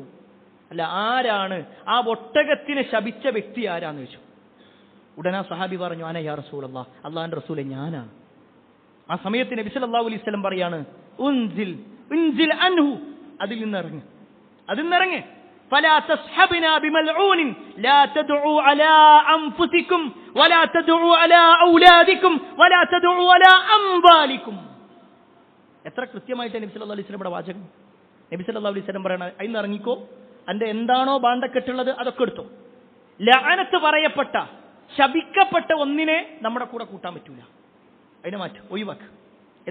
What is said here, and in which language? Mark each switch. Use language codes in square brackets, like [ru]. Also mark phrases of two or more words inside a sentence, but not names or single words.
[ml] അല്ല, ആരാണ് ആ ഒട്ടകത്തിനെ ശപിച്ച വ്യക്തി ആരാന്ന് ചോദിച്ചു. ഉടനെ സഹാബി പറഞ്ഞു, [ar] أنا يا رسول الله, [ml] അല്ലാഹുവിന്റെ റസൂലേ ഞാനാണ്. ആ സമയത്ത് നബി [ar] صلى الله عليه وسلم പറയാണ്, انزل عنه, [ml] അതിൽ നിന്നിറങ്ങ് [ar] فلا تصحبنا بملعون لا تدعوا على أنفسكم ولا تدعوا على أولادكم ولا تدعوا على أموالكم. [ml] എത്ര കൃത്യമായിട്ട് നബി [ar] صلى الله عليه وسلم [ml] വാചകം. നബി [ar] صلى الله عليه وسلم [ml] പറയണ, അതിന് ഇറങ്ങിക്കോ, അന്റെ എന്താണോ ബാണ്ടക്കെട്ടുള്ളത് അതൊക്കെ എടുത്തോ. ലഅനത്ത് പറയപ്പെട്ട ശപിക്കപ്പെട്ട ഒന്നിനെ നമ്മുടെ കൂടെ കൂട്ടാൻ പറ്റൂല. അതിനെ മാറ്റും, ഒഴിവാക്ക്.